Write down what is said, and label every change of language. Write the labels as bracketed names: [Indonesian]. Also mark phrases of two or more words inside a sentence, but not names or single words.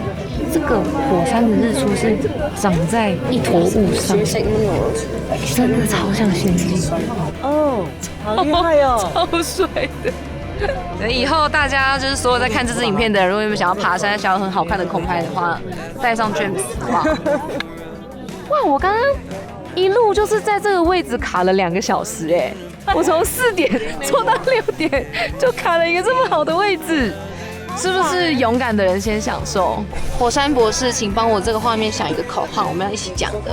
[Chinese] 这个火山的日出是長在一坨霧上，真的超像仙境哦，好厲害哦，超帥的。等以後大家就是所有在看這支影片的人，如果你們想要爬山、想要很好看的空拍的話，帶上 James 好不好？哇，我剛剛一路就是在這個位置卡了2個小時哎，我從4點坐到6點，就卡了一個這麼好的位置。是不是勇敢的人先享受？火山博士，請幫我這個畫面想一個口號，我們要一起講的。